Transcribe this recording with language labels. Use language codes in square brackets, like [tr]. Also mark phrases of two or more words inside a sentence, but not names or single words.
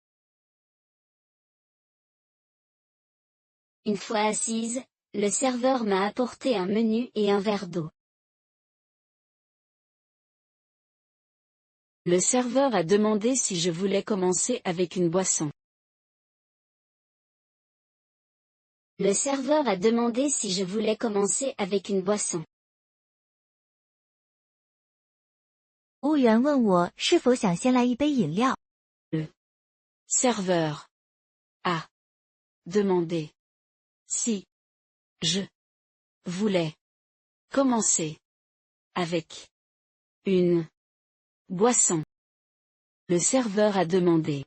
[fr] Une fois assise, le serveur m'a apporté un menu et un verre d'eau. Le serveur a demandé si je voulais commencer avec une boisson. Le serveur a demandé si je voulais commencer avec une boisson. [zh] 服务员问我是否想先来一杯饮料。 [fr] Serveur a demandé si je voulais commencer avec une boisson. Le serveur a demandé.